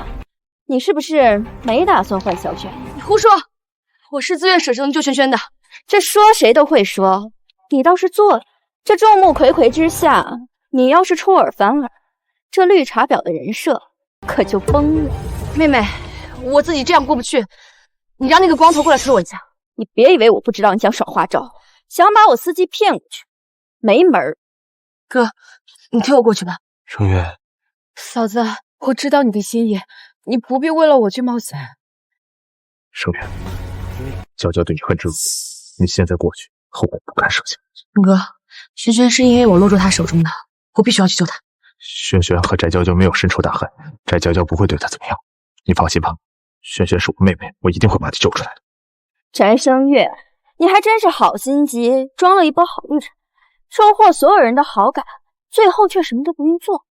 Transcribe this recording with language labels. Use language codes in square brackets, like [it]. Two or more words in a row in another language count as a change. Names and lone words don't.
[zh] 你是不是沒打算換蕭軒？你胡說！我是自願捨生救萱萱的。這說誰都會說，你倒是做了。這眾目睽睽之下，你要是出爾反爾，這綠茶婊的人設可就崩了。妹妹，我自己這樣過不去，你讓那個光頭過來推我一下。你別以為我不知道你想耍花招，想把我司機騙過去，沒門兒。哥，你推我過去吧。聲月，嫂子，我知道你的心意，你不必為了我去冒險。聲月，嬌嬌對你很執着，你現在過去，後果不堪設想。哥，萱萱是因為我落入他手中的，我必須要去救他。萱萱和翟嬌嬌沒有深仇大恨，翟嬌嬌不會對她怎麼樣，你放心吧。萱萱是我妹妹，我一定會把她救出來的。翟聲月，你還真是好心機，裝了一波好綠茶，收穫所有人的好感，最後卻什麼都不用做。